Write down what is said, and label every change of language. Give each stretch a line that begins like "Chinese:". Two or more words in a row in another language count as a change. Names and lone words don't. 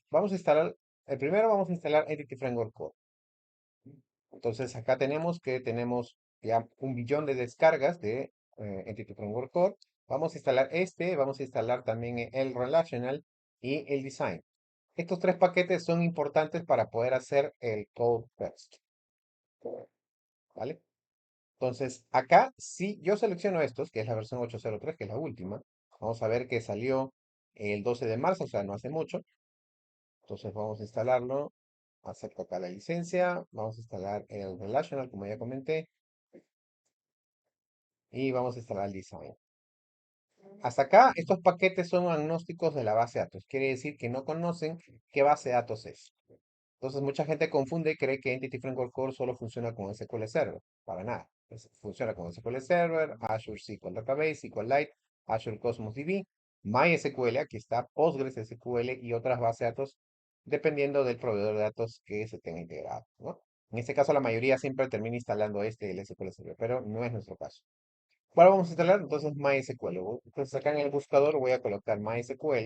Spanish: Vamos a instalar, el primero vamos a instalar Entity Framework Core. Entonces, acá tenemos ya 1 billón de descargas de Entity Framework Core. Vamos a instalar vamos a instalar también el Relational y el Design. Estos tres paquetes son importantes para poder hacer el
English: code first,
Spanish: ¿vale? Entonces, acá, si yo selecciono estos, que es la versión 803, que es la última, vamos a ver que salió el 12 de marzo, o sea, no hace mucho. Entonces, vamos a instalarlo. Acepto acá la licencia. Vamos a instalar el Relational, como ya comenté. Y vamos a instalar el Design. Hasta acá, estos paquetes son agnósticos de la base de datos. Quiere decir que no conocen qué base de datos es. Entonces, mucha gente confunde y cree que Entity Framework Core solo funciona con SQL Server. Para nada. Funciona con SQL Server, Azure SQL Database, SQLite, Azure Cosmos DB, MySQL, aquí está Postgres SQL y otras bases de datos, dependiendo del proveedor de datos que se tenga integrado, ¿no? En este caso, la mayoría siempre termina instalando el SQL Server, pero no es nuestro caso. Ahora vamos a instalar entonces MySQL. Entonces, acá en el buscador voy a colocar MySQL.